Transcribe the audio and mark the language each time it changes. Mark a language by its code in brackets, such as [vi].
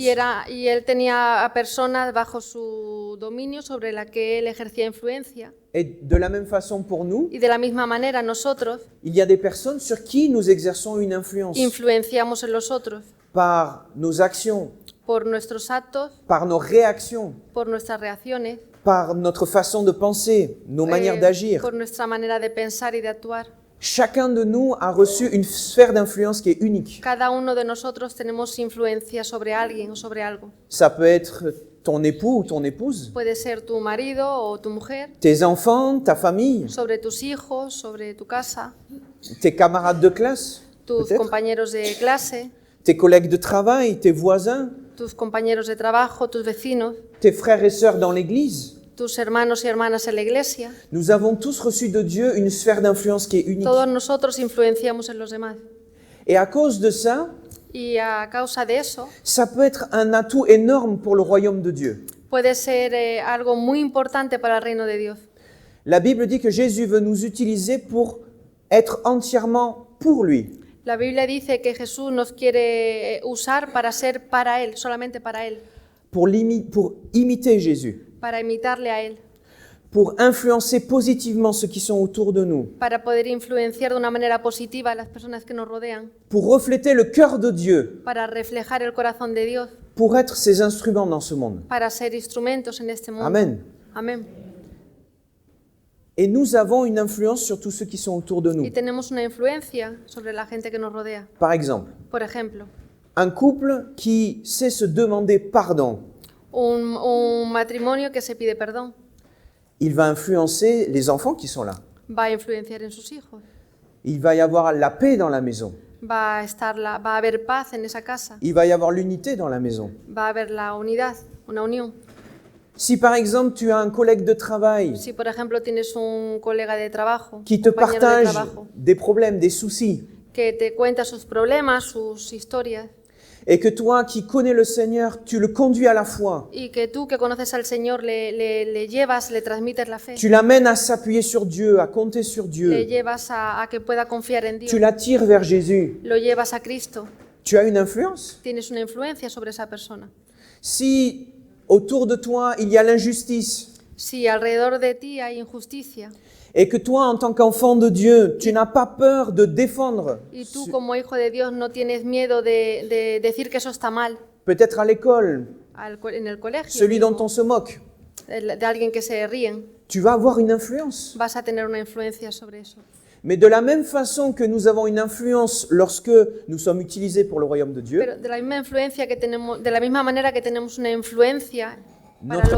[es] y él tenía a personas bajo su dominio sobre la que él ejercía influencia. [fr] Et de la même façon pour nous, [es] Y de la misma manera nosotros [fr] il y a des personnes sur qui nous exerçons une influence [es] influenciamos en los otros [fr] par nos actions, [es] por nuestros actos, [fr] par nos réactions, [es] por nuestras reacciones, [fr] par notre façon de penser, nos manières d'agir. [es] por nuestra manera de pensar y de actuar. [fr] Chacun de nous a reçu une sphère d'influence qui est unique. [es] Cada uno de nosotros tenemos influencia sobre alguien o sobre algo. [fr] Ça peut être ton époux ou ton épouse, [es] Puede ser tu marido o tu mujer, [fr] tes enfants, ta famille, [es] sobre tus hijos, sobre tu casa, [fr] tes camarades de classe, [es] tus [fr] peut-être, [es] compañeros de clase, [fr] tes collègues de travail, tes voisins, [es] tus compañeros de trabajo, tus vecinos, [fr] tes frères et sœurs dans l'église. [es] tus hermanos y hermanas en la iglesia. [fr] Nous avons tous reçu de Dieu une sphère d'influence qui est unique. [es] Todos nosotros influenciamos en los demás. [fr] Et à cause de ça, [es] Y a causa de eso, [fr] ça peut être un atout énorme pour le royaume de Dieu. [es] puede ser algo muy importante para el reino de Dios. [fr] La Bible dit que Jésus veut nous utiliser pour être entièrement pour lui. [es] La Biblia dice que Jesús nos quiere usar para ser para Él, solamente para Él, [fr] Pour imiter Jésus, [es] para imitarle a Él, [fr] pour influencer positivement ceux qui sont autour de nous, [es] para poder influenciar de una manera positiva a las personas que nos rodean, [fr] pour refléter le cœur de Dieu, [es] para reflejar el corazón de Dios, [fr] pour être ses instruments dans ce monde. [es] para ser instrumentos en este mundo. [fr] Amen. [es] Amén. [fr] Et nous avons une influence sur tous ceux qui sont autour de nous. [es] Y tenemos una influencia sobre la gente que nos rodea. [fr] Par exemple, [es] Por ejemplo, [fr] un couple qui sait se demander pardon, [es] un matrimonio que se pide perdón [fr] il va influencer les enfants qui sont là. [es] va a influenciar en sus hijos. [fr] Il va y avoir la paix dans la maison. [es] Va a haber paz en esa casa. [fr] Il va y avoir l'unité dans la maison. [es] Va a haber la unidad, una unión. [fr] Si par exemple tu as un collègue de travail [es] Si, por ejemplo, tienes un colega de trabajo, [fr] qui te [es] compañero de [fr] partage [es] trabajo, [fr] des problèmes, des soucis, [es] que te cuenta sus problemas, sus historias, [fr] et que toi qui connais le Seigneur, tu le conduis à la foi, [es] y que tú que conoces al Señor le llevas, le transmites la fe, [fr] tu l'amènes à s'appuyer sur Dieu, à compter sur le Dieu, [es] llevas a que pueda confiar en Dios, [fr] tu l'attires vers Jésus, [es] lo llevas a Cristo, [fr] tu as une influence. [es] tienes una influencia sobre esa persona. [fr] Si autour de toi il y a l'injustice, [es] Si alrededor de ti hay injusticia [fr] et que toi, en tant qu'enfant de Dieu, tu n'as pas peur de défendre, [es] y tú como hijo de Dios no tienes miedo de decir que eso está mal [fr] peut-être à l'école, [es] en el colegio, [fr] celui dont on se moque, [es] de alguien que se ríen, [fr] tu vas avoir une influence. [es] vas a tener una influencia sobre eso. [fr] Mais de la même façon que nous avons une influence lorsque nous sommes utilisés pour le royaume de Dieu, [es] Pero de la misma influencia que tenemos, de la misma manera que tenemos una influencia para